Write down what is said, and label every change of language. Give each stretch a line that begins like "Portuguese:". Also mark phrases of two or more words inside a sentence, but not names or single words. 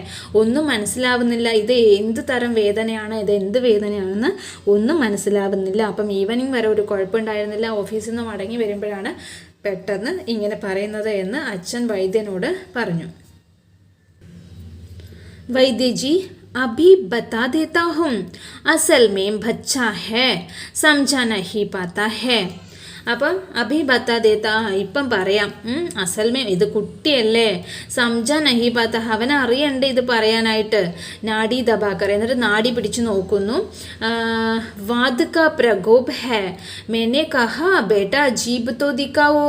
Malayalam: ഒന്നും മനസ്സിലാവുന്നില്ല, ഇത് എന്ത് തരം വേദനയാണ്, ഇത് എന്ത് വേദനയാണെന്ന് ഒന്നും മനസ്സിലാവുന്നില്ല. അപ്പം ഈവനിങ് വരെ ഒരു കുഴപ്പമുണ്ടായിരുന്നില്ല, ഓഫീസിൽ നിന്ന് മടങ്ങി വരുമ്പോഴാണ് പെട്ടെന്ന് ഇങ്ങനെ പറയുന്നത് എന്ന് അച്ഛൻ വൈദ്യനോട് പറഞ്ഞു.
Hindi: വൈദ്യജി अभी बता देता हूँ, असल में बच्चा है, समझा नहीं पाता है.
Malayalam: അപ്പം
Hindi: अभी बता देता,
Malayalam: ഇപ്പം പറയാം. അസൽമേ ഇത് കുട്ടിയല്ലേ,
Hindi: समझा नहीं पाता,
Malayalam: അവൻ അറിയണ്ടേ ഇത് പറയാനായിട്ട്.
Hindi: नाड़ी दबाकर,
Malayalam: എന്നിട്ട് നാഡി പിടിച്ചു നോക്കുന്നു.
Hindi: वात का प्रकोप है। मैंने कहा बेटा जीभ तो दिखाओ.